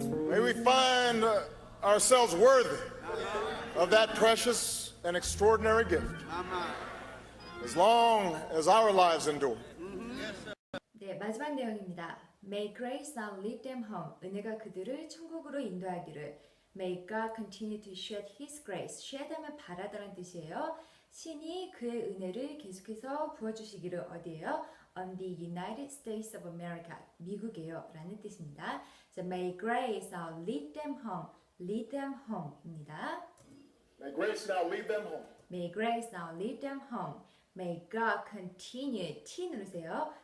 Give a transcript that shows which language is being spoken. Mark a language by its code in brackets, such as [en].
[en] May we find ourselves worthy of that precious and extraordinary gift. As long as our lives endure. [ko] 네, 마지막 내용입니다. [en] May grace now lead them home. [ko] 은혜가 그들을 천국으로 인도하기를. [en] May God continue to shed His grace. [ko] shed하면 바라다라는 뜻이에요. 신이 그의 은혜를 계속해서 부어주시기를 어디에요? [en] On the United States of America. [ko] 미국에요. 라는 뜻입니다. 자, [en] May grace now lead them home. Lead them home 입니다. May grace now lead them home. May grace now lead them home. May God continue, [ko] T 누르세요.